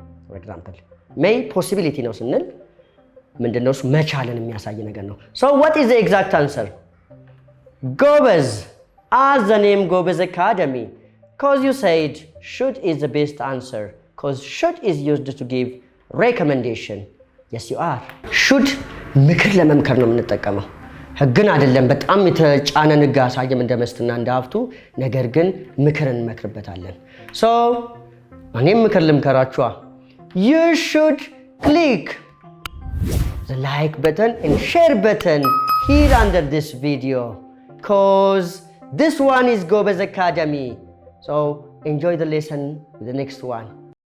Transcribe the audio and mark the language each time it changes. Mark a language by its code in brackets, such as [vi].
[en] For example, may possibility [am] ነው ስንል ምንድነው? መቻልን የሚያሳይ ነገር ነው። [en] So what is the exact answer? Goebbels, as the name Goebbels Academy, because you said should is the best answer, because should is used to give recommendation. Yes, you are. [am] Should ምክር ለመምከር ነው የምንጠቀመው፣ ህግን አይደለም። በጣም የተጫነን ህግ አሳየም እንደመስትና እንዳፍቱ፣ ነገር ግን ምክርን እንመክርበታለን። so እኔም ምክር ልምከራችኋ። [en] you should click the like button and share button here under this video, cause this one is Gobez Academy. So enjoy the lesson with the next one.